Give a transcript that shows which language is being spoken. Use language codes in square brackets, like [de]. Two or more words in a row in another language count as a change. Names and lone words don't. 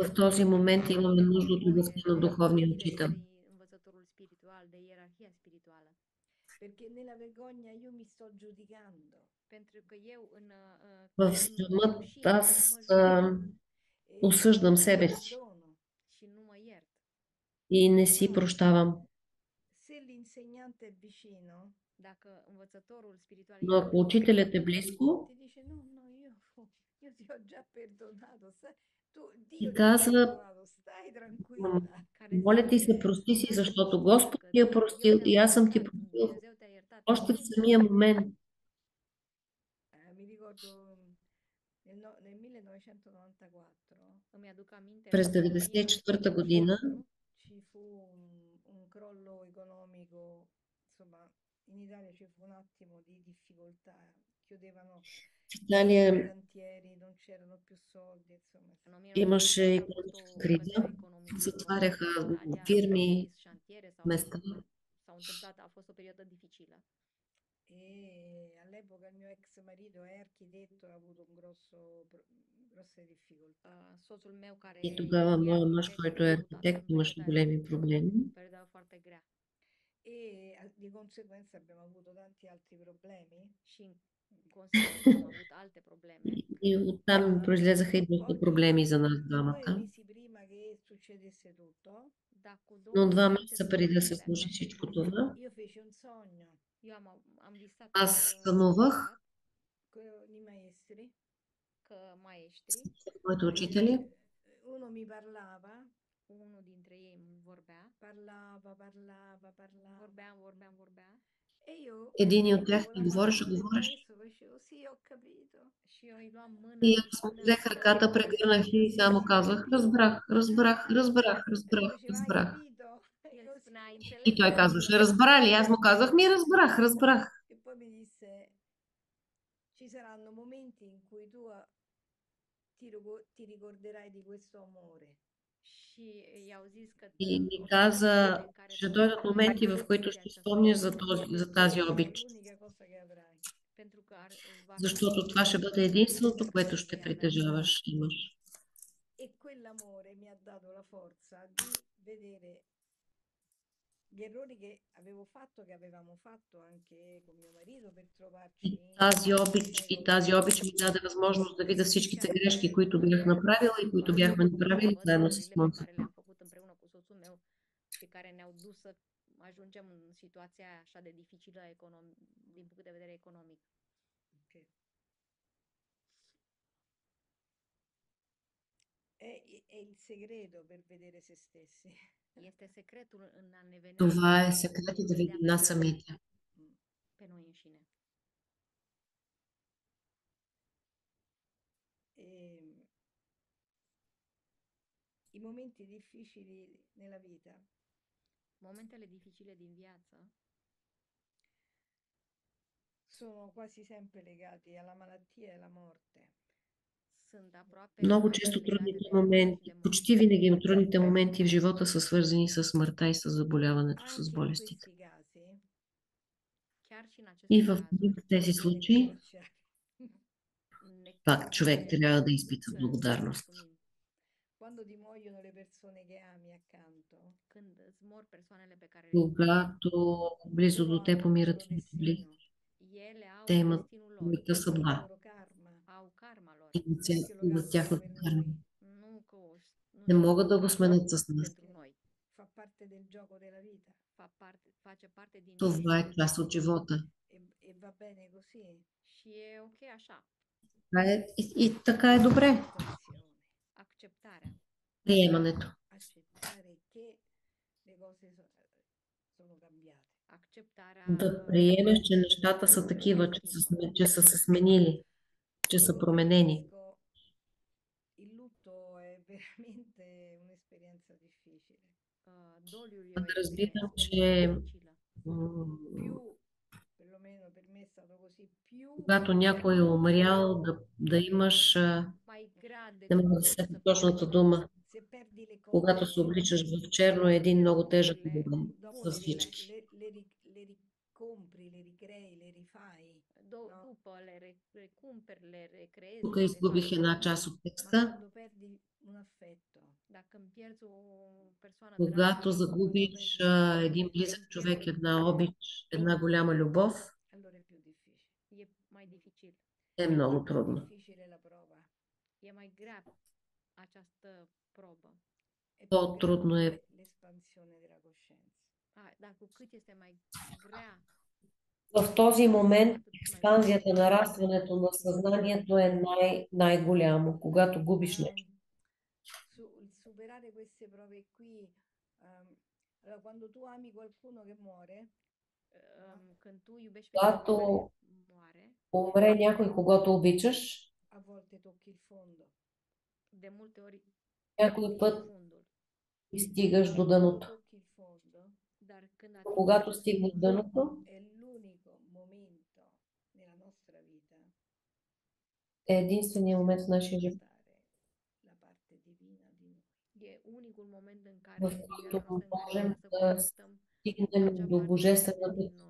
[bg] В този момент имаме нужда от любовта на духовния учител. [ro] Învățătorul spiritual, de ierarhia spirituală. [it] perché nella vergogna io mi sto giudicando. [ro] Pentru că eu [bg] В срамът аз осъждам себе си [it] Perdono. [ro] și nu mă iert. [bg] и не си прощавам. [it] Se l'insegnante è vicino, [ro] Dacă învățătorul spiritual [bg] Но ако учителят е близко [it] ti dice no, no, io ti ho già perdonato, [bg] и [it] Dio ti ha [bg] казва, [it] perdonato, stai tranquilla. [ro] care [bg] моля ти [ro] zice, [bg] се, прости си, [ro] "Nu te [bg] защото [ro] preocupa, [bg] Господ [ro] că [bg] ти е [ro] eu [bg] простил [ro] te-am [bg] и аз съм ти [ro] iertat, [bg] простил [ro] Dumnezeu te-a iertat." [bg] още в самия момент. [it] Mi ricordo nel 1994 [ro] Îmi aduc aminte, [bg] През [ro] în [bg] 1994 година 1994 [it] ci fu un crollo economico, insomma, in Italia ci fu un attimo di difficoltà, chiudevano [bg] в Италия [it] i cantieri, non c'erano più soldi, insomma. [ro] în [bg] имаше [ro] 1994 a fost [bg] икономическа [ro] o [bg] криза, [ro] cădere economică [bg] затваряха [ro] în Italia, [bg] фирми, [ro] s-au închis șantiere, [bg] места. [ro] s-au întâmplat, a fost o perioadă dificilă. [it] E all'epoca il mio ex marito è architetto, ha avuto grosse difficoltà. [ro] Soțul meu, care [bg] И тогава [ro] e [bg] моят мъж, [ro] arhitect, [bg] който [ro] a [bg] е [ro] avut [bg] архитект, [ro] în [bg] имаше [ro] perioada [bg] големи [ro] aia [bg] проблеми. [ro] o perioadă foarte grea. [it] E di conseguenza abbiamo avuto tanti altri problemi. [ro] Și în consecință am avut alte probleme. [bg] И оттам произлезаха и доста проблеми за нас 2 двамата. [it] mesi prima che succedesse tutto, [ro] Dar cu [bg] Но 2 [ro] înainte [bg] месеца [ro] să [bg] преди да се [ro] întâmple [bg] случи [ro] toate [bg] всичко [ro] acestea, [bg] това, [it] io feci un sogno [ro] eu am visat [bg] аз сънувах [it] con i maestri. [ro] că maestri, [bg] моите учители. [it] Uno mi parlava, [ro] unul dintre ei îmi vorbea, vorbea [it] e io [bg] Един от tях [it] prendevo [bg] ми [it] la [bg] говореше, [it] mano del [bg] говореше. [it] maestro, facevo sì, ho capito. [ro] și eu îi luam mâna [bg] И [ro] și [bg] аз му [ro] spuneam, [bg] взех ръката, прегърнах и само казах, разбрах, разбрах, разбрах, [it] E lui [bg] разбрах, [it] faceva, hai [bg] разбрах. [it] capito? E [ro] el [it] così. [ro] spunea, ai [bg] И [ro] înțeles? [bg] той казваше, разбра ли? Аз му казах, ми разбрах, разбрах. [it] E poi mi disse, ci saranno momenti in cui tu ti ricorderai di questo amore. [ro] Și i-au zis că [bg] И ми [ro] o să vină momente [bg] каза, [ro] în care [bg] ще [ro] tu [bg] дойдат [ro] vei [bg] моменти, в които [ro] simți [bg] ще [ro] această [bg] спомняш [ro] iubire, [bg] за тази [it] È [bg] обич, [it] l'unica cosa che avrai. [ro] pentru că va fi [bg] защото това ще [ro] singurul [bg] бъде [ro] lucru [bg] единственото, [ro] pe [bg] което [ro] care [bg] ще [ro] vei avea. [bg] притежаваш, имаш. [it] E quell'amore mi ha dato la forza di vedere gli errori che avevo fatto, che avevamo fatto anche con mio marito per trovarci in sei [bg] И [it] o [bg] тази [it] sette [bg] обич ми [it] anni [bg] даде възможност да [it] e [bg] видя всичките [ro] Și [bg] грешки, [it] schiacciare [bg] които бях направила и които бяхме [ro] și [bg] направили [ro] văd [bg] заедно с [ro] erorile pe [bg] моя [ro] care [bg] съпруг. [ro] le-am făcut împreună cu soțul meu și care ne-au dus să ajungem în situația aia așa de dificilă din punct de vedere economic. Ok. [it] È il segreto per vedere se stessi. [ro] Este secretul în a ne [bg] Това е [ro] în a [bg] секретът [ro] ne [bg] да [ro] vedea [bg] видим нас самите. Mm. [ro] pe noi înșine. [it] E i momenti difficili nella vita [ro] Momentele dificile din viață [it] sono quasi sempre legati alla malattia e alla morte. [ro] sunt [bg] Много [ro] aproape [bg] често [ro] legate [bg] трудните [ro] de boală și [bg] моменти, [ro] de moarte. [bg] почти винаги трудните моменти в живота са свързани с смъртта и с заболяването, с [it] Anche in [bg] болестите. [it] questi casi [ro] Chiar și în [bg] И [ro] aceste [bg] в [ro] cazuri [bg] тези [it] viene da [bg] случаи, [it] ringraziare. [bg] пак човек [ro] trebuie [bg] трябва да изпита [ro] să [bg] благодарност. [ro] mulțumim. [it] Quando ti muoiono le persone che ami accanto, [ro] Când îți mor persoanele pe care le iubești, [bg] Когато близо [it] loro [bg] до теб [it] hanno un [bg] умират [it] loro [bg] твоите близки, [it] destino, [ro] ele [bg] те [ro] au [bg] имат [ro] destinul lor, [bg] своята [it] il [bg] съдба, [it] loro karma. [ro] au karma lor. [bg] имат, [it] Non è che lo [bg] имат [it] cambiano [bg] тяхната [it] per [bg] карма. [it] noi, [ro] Nu [bg] Не [ro] schimbă [bg] могат да го [ro] karma [bg] сменят с нас. [ro] pentru noi. [it] fa parte del gioco della vita [ro] Face parte din [bg] Това е [ro] jocul [bg] част от [ro] vieții. [bg] живота. [it] e va bene così. [ro] Și e ok așa. [bg] И така е добре. [it] L'accettazione, [ro] Acceptarea. [bg] Приемането. [it] accettare che le cose sono cambiate. [ro] Acceptarea [bg] Да приемеш, че нещата са [ro] lucrurile se [bg] такива, [ro] schimbă. [bg] че са се сменили, че са променени. [it] Capisco, il lutto è veramente un'esperienza difficile. [ro] Doliul e [bg] Да [ro] o [bg] разбирам, [ro] experiență [bg] че [ro] dificilă. [it] Più, perlomeno per me è stato così, più [bg] когато някой е умрял, да имаш, [ro] Mai grea [bg] не мога [ro] decât [bg] да се сетя [ro] să [bg] точната дума, [it] se perdi le [bg] когато [it] cose, [bg] се обличаш в черно, е един много тежък момент [it] dopo [bg] за всички. [it] le ricompri, le ricrei, le rifai. No? [ro] După le recumperi, le recreezi, [bg] Тук [ro] le [bg] изгубих [ro] refaci. [bg] една част от [it] Ma [bg] текста. [it] quando perdi un affetto, [ro] Dacă îmi pierzi o persoană dragă, [bg] Когато [it] quando [bg] загубиш [it] perdi qualcuno [bg] един [it] che ti [bg] близък човек, [it] importa, [bg] една обич, една голяма любов, [it] allora è più difficile. [ro] e mai dificil. [bg] е много [it] È più [bg] трудно. [it] difficile la prova, [ro] E mai grea această probă. [it] è più [bg] По-трудно е [it] grande l'espansione della coscienza. [ro] Dar cu cât este mai grea, [bg] в този момент. [ro] atât mai [bg] Експанзията, [ro] puternic [bg] нарастването на съзнанието е най-голямо, когато губиш [it] Ma [bg] нещо. [it] superare queste prove qui, allora, quando tu ami qualcuno che muore, [ro] când tu iubești pe cineva care [bg] Когато [ro] moare, [bg] умре някой, когато обичаш, [it] a volte tocchi il fondo. [ro] de multe ori [bg] някой [ro] atingi [bg] път [ro] fundul. [bg] и стигаш до [it] Quando [bg] дъното. [it] tocchi il fondo, [ro] Dar când [bg] Но [ro] atingi [bg] когато [ro] acest [bg] стигнеш [ro] fund, [bg] дъното, [it] è l'unico momento nella nostra vita [bg] е единственият момент в нашия живот, [it] sperimentare la parte divina di noi. [ro] e unicul moment în care, [bg] в [ro] din viața [bg] който [ro] noastră, în care [bg] можем [ro] putem să [bg] да [ro] conectăm [bg] стигнем [ro] acea [bg] до [ro] parte divină [bg] божествената [ro] din noi.